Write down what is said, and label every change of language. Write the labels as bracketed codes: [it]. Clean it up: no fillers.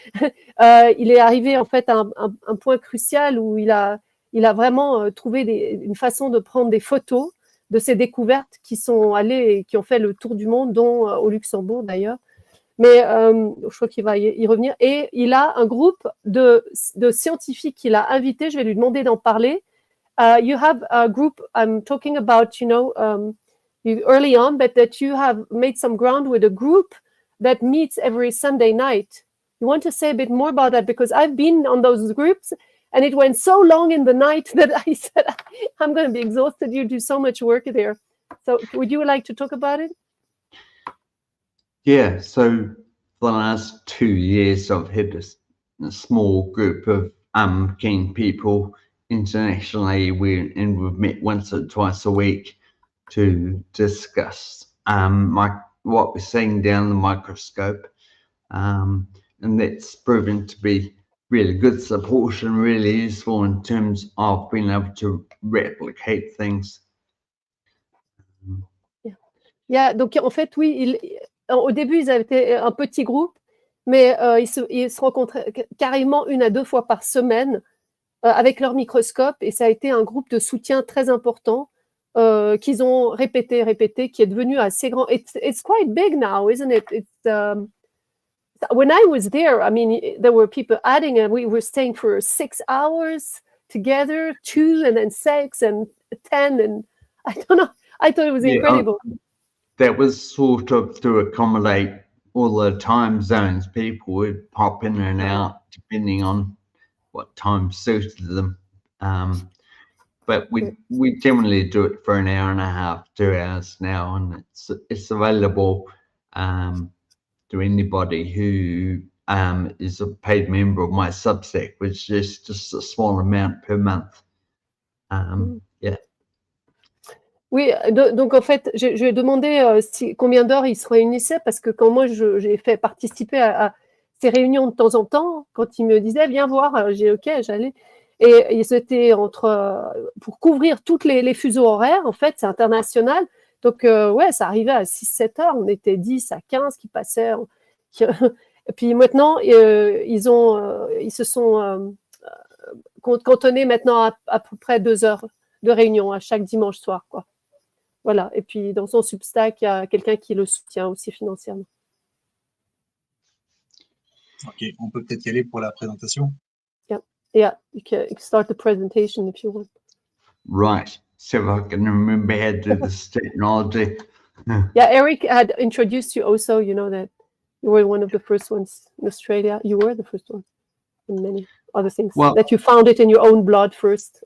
[fr] Il est arrivé en fait à un point crucial où il a vraiment trouvé une façon de prendre des photos de ces découvertes qui sont allées et qui ont fait le tour du monde, dont au Luxembourg d'ailleurs. Mais je crois qu'il va y revenir. Et il a un groupe de scientifiques qu'il a invités. Je vais lui demander d'en parler. [en] You have a group, I'm talking about, early on, but that you have made some ground with a group that meets every Sunday night. You want to say a bit more about that? Because I've been on those groups, and it went so long in the night that I said, I'm going to be exhausted. You do so much work there. So would you like to talk about it? Yeah, so for the last 2 years, I've had a small group of keen people internationally, and we've met once or twice a week to discuss what we're seeing down the microscope. And that's proven to be really good support and really useful in terms of being able to replicate things. [fr] Donc en fait, oui, au début, ils avaient été un petit groupe, mais ils se rencontraient carrément 1 à 2 fois par semaine avec leur microscope, et ça a été un groupe de soutien très important qu'ils ont répété, qui est devenu assez grand. [en] It's quite big now, isn't it? When I was there, I mean, there were people adding, and we were staying for 6 hours together, 2 and then 6 and 10, and I don't know. I thought it was incredible. That was sort of to accommodate all the time zones, people would pop in and out depending on what time suited them. But we generally do it for an hour and a half, 2 hours now, and it's available to anybody who is a paid member of my Substack, which is just a small amount per month. Yeah. [fr] Oui, donc en fait, je lui ai demandé combien d'heures ils se réunissaient, parce que quand moi j'ai fait participer à ces réunions de temps en temps, quand ils me disaient viens voir, j'ai ok, j'allais. Et ils étaient pour couvrir toutes les fuseaux horaires, en fait, c'est international. Donc, ouais, ça arrivait à 6-7 heures. On était 10 à 15 qui passaient. Et puis maintenant, ils se sont cantonnés maintenant à peu près 2 heures de réunion à chaque dimanche soir, quoi. Voilà. Et puis, dans son Substack, il y a quelqu'un qui le soutient aussi financièrement. Ok, on peut peut-être y aller pour la présentation. [en] Yeah, you can start the presentation if you want. Right. So I can remember how to do this technology. Yeah, Eric had introduced you also. You know that you were one of the first ones in Australia. You were the first one, and many other things. Well, that you found it in your own blood first.